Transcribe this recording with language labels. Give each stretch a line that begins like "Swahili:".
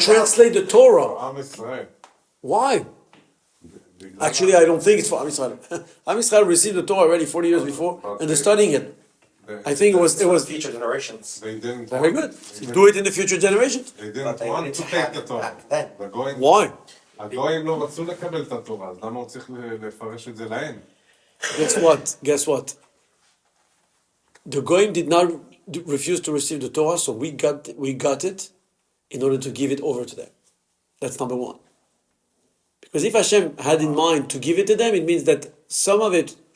English: translate the Torah? Am Israel. Why? Actually, I don't think it's for Am Yisrael. Am Yisrael received the Torah already 40 years before, and they're studying it. I think it was future generations. They didn't. very good. Do it in the future generations. They didn't want to take the Torah.
Hebrew: הגויים-
English: Why?
Hebrew: הגויים לא רצו לקבל את התורה, אז למה הוא צריך לפרש את זה להם?
English: Guess what? The Goyim did not refuse to receive the Torah, so we got it in order to give it over to them. That's number one. Because if Hashem had in mind to give it to them, it means that some of it,